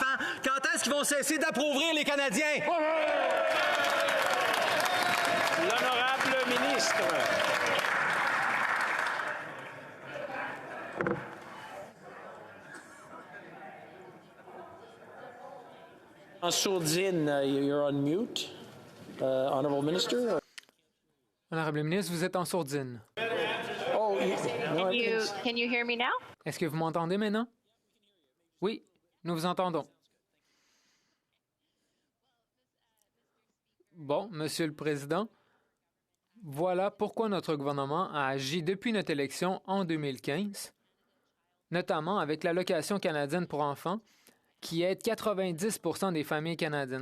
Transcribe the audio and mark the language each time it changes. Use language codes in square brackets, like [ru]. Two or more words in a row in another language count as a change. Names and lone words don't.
[fr] Quand est-ce qu'ils vont cesser d'appauvrir les Canadiens? L'honorable ministre. En sourdine, [en] you're on mute. Honorable Minister. [fr] Honorable ministre, vous êtes en sourdine. [en] Oh, no, Can you hear me now? [fr] Est-ce que vous m'entendez maintenant? Oui, nous vous entendons. Bon, Monsieur le Président, voilà pourquoi notre gouvernement a agi depuis notre élection en 2015, notamment avec l'allocation canadienne pour enfants, qui aide 90 % des familles canadiennes.